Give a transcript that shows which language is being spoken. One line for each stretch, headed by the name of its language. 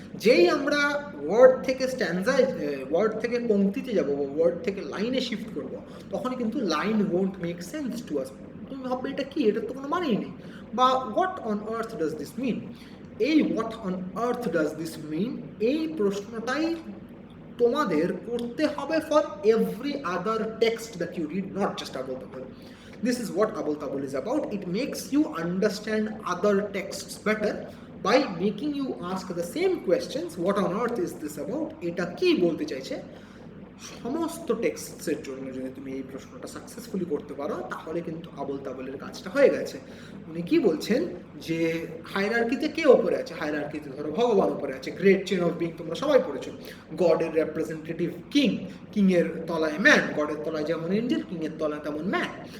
Bangla: যেই আমরা ওয়ার্ড থেকে স্ট্যান্জায়, ওয়ার্ড থেকে পংক্তিতে যাব, ওয়ার্ড থেকে লাইনে শিফট করব, তখনই কিন্তু
English: Line won't make sense to us.
Bangla: তুমি ভাববে এটা কি, এটার তো কোনো মানেই নেই, বা
English: What on earth does this mean. এই what on earth does this mean,
Bangla: এই প্রশ্নটাই তোমাদের করতে হবে
English: For every other text that you read, not just about the poem. This is what Abul Tabul is about. It makes you understand other texts better by making you ask the same questions. What on earth is this about?
Bangla: এটা কি বলতে চাইছে? সমস্ত টেক্সটসের জন্য যদি তুমি এই প্রশ্নটা সাকসেসফুলি করতে পারো তাহলে কিন্তু আবল তাবলের কাজটা হয়ে গেছে। উনি কি বলছেন যে হায়ারার্কিতে কে ওপরে আছে? হায়ারার্কিতে ধরো ভগবান ওপরে আছে, গ্রেট চেন অফ বিং তোমরা সবাই পড়েছো। গডের রেপ্রেজেন্টেটিভ কিং, কিংয়ের তলায় ম্যান, গডের তলায় যেমন এঞ্জেল, কিংয়ের তলায় তেমন ম্যান।